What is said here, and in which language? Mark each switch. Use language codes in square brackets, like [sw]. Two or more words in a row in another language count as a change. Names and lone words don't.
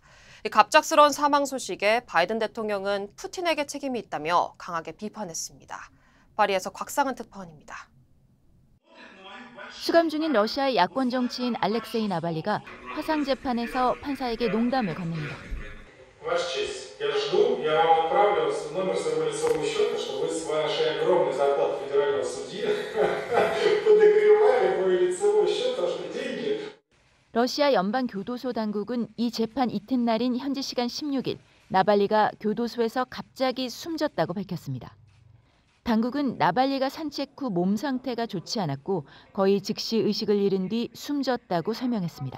[ko] 갑작스러운 사망 소식에 바이든 대통령은 푸틴에게 책임이 있다며 강하게 비판했습니다. 파리에서 곽상은 특파원입니다. 수감 중인 러시아의 야권 정치인 알렉세이 나발리가 화상 재판에서 판사에게 농담을 건넵니다. [ru] Ваша честь, я жду, я вам отправлю номер своего лицевого счета, чтобы вы с вашей огромной зарплатой федерального судьи подогревали мой лицевой счет, потому что деньги. [ko] 러시아 연방 교도소 당국은 이 재판 이튿날인 현지 시간 16일 나발리가 교도소에서 갑자기 숨졌다고 밝혔습니다. 당국은 나발리가 산책 후 몸 상태가 좋지 않았고 거의 즉시 의식을 잃은 뒤 숨졌다고 설명했습니다.